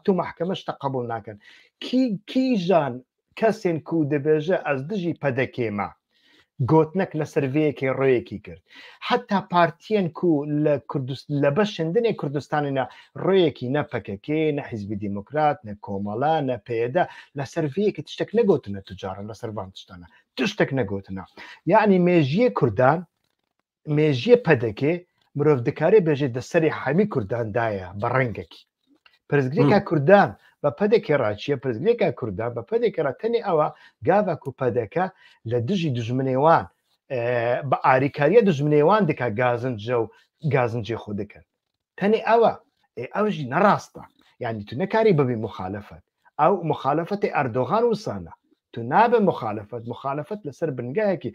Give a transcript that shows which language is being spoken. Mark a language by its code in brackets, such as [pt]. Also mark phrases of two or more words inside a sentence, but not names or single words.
[ku] tu mehkeme ji te qebûl nakin kîjan kesên ku dibêje ez dijî pedekê me gotnek li ser vê yekê royekî kir heta partiyên ku li beşên dinê Kurdistanê ne royekî ne PKK ne Hizbî Demokrat ne Komala ne PYD li ser vê yekê tiştek negotine tu caran li ser van tiştane tiştek negotine yani mêjiyê Kurdan mêjiyê pedekê مرۆڤ دەکارێ بێژێ دەسەری هەمی کورداندایە بە ڕەنگێکی پرزگرێکە کوردان بە پەدێکی ڕاچیە پرزگرێکە کوردان بە پەدێکی ڕاتەنی ئەوە گاڤک و پەدەکە لە دژی دژمنێوان بە ئاریکاریە دژمنێوان دکا گازنجە و گازنجێ خۆ دەکەن تەنێ ئەوە ئەوژی نەڕاستە یعنی تو نەکاری ببی مخالفت ئەو مخالفەتی ئەردۆغان وسانە تو نابێ مخالفت لەسەر بنگایەکی